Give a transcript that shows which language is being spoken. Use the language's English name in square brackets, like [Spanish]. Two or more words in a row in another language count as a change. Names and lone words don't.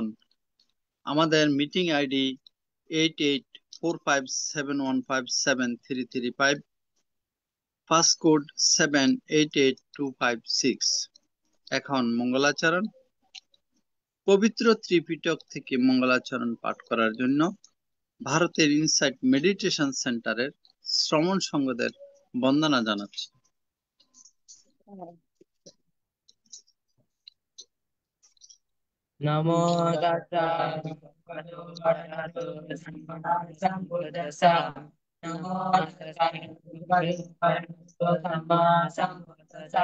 [Bangla] আমাদের [English] meeting ID [Bangla] 884571573335, পাসকোড 788256। এখন মঙ্গলাচরণ। পবিত্র ত্রিপিটক থেকে মঙ্গলাচরণ পাঠ করার জন্য ভারতের ইনসাইট মেডিটেশন সেন্টারের শ্রমণ সংঘদের বন্দনা জানাচ্ছি। [Pali] নমো তাস্সা ভগবতু আরহাতু সাম্মা সাম্বুদ্দাস্সা। নমো তাস্সা ভগবতু আরহাতু সাম্মা সাম্বুদ্দাস্সা।